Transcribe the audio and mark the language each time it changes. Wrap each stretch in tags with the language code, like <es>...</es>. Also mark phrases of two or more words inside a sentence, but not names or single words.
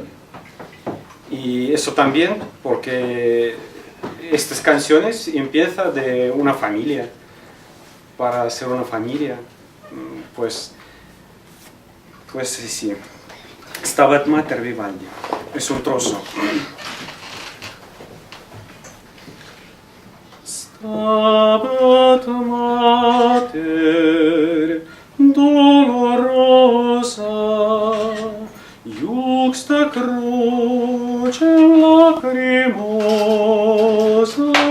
<es>Y eso también porque estas canciones empiezan de una familia, para ser una familia, pues sí. Stabat Mater Vivaldi, es un trozo.</es> <la>Stabat Mater dolorosa, iuxta crucem lacrimosa,</la>